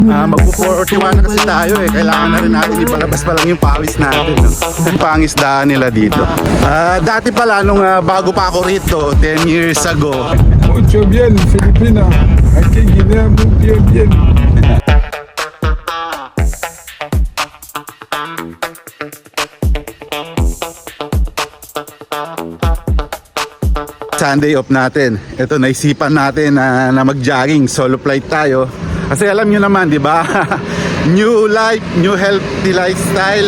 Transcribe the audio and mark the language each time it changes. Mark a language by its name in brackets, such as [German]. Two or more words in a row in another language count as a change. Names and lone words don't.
[Filipino] Magpo-41 na kasi tayo eh. Kailangan na rin natin ibalabas pa lang yung pawis natin, no? Yung pangisdaan nila dito. Dati pala nung bago pa ako rito [English] 10 years ago. [Spanish] Mucho bien, Filipina. Aquí Guinea muy bien. [Filipino] Sunday off natin. Ito, naisipan natin na mag-jogging. [English] Solo flight tayo. [Filipino] Kasi alam nyo naman, di ba? [English] New life, new healthy lifestyle.